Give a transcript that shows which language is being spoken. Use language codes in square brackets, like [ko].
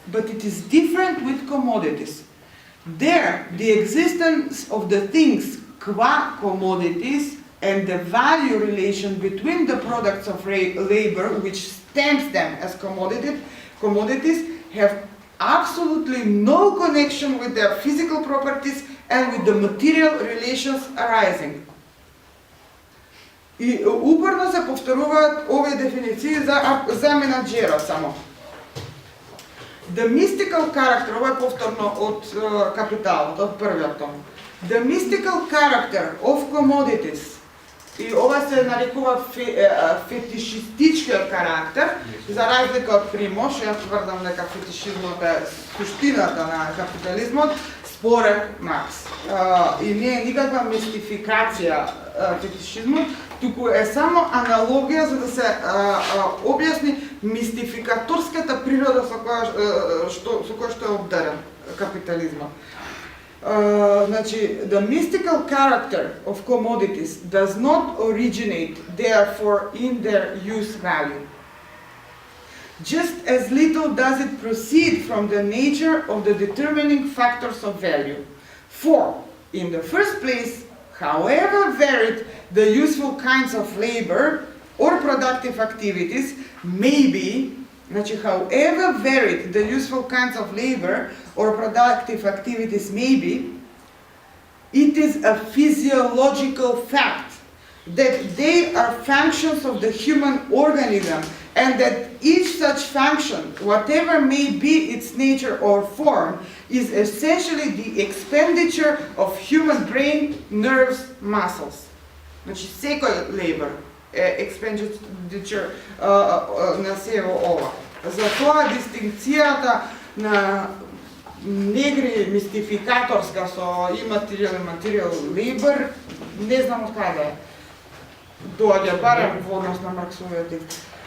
[en] But it is different with commodities. There, the existence of the things qua commodities and the value relation between the products of labor, which stamps them as commodities, have absolutely no connection with their physical properties and with the material relations arising. [mk] И упорно се повторуваат овие дефиниции за менаџерот само. [en] The mystical character, [mk] ова е повторно од Капиталот, од првиот том. [en] The mystical character of commodities, [mk] и ова се нарекува фетишистичкиот карактер, за разлика од Примош, јас тврдам дека фетишизмот е суштината на капитализмот, според Маркс. И не е никаква мистификација фетишизмот, туку е само аналогија за да се објасни мистификаторската природа со која што е обдарен капитализмот. [en] Значи, the mystical character of commodities does not originate, therefore, in their use value. Just as little does it proceed from the nature of the determining factors of value. For, in the first place, however varied the useful kinds of labor or productive activities may be, значи, however varied the useful kinds of labor or productive activities may be, it is a physiological fact that they are functions of the human organism, and that each such function, whatever may be its nature or form, is essentially the expenditure of human brain, nerves, muscles. [mk] Значи, секој labor е expenditure на се ова. Затоа дистинкцијата на негри мистификаторска со иматеријал labor, не знам од каде доаѓа, барем во однос на Марксовиот текст.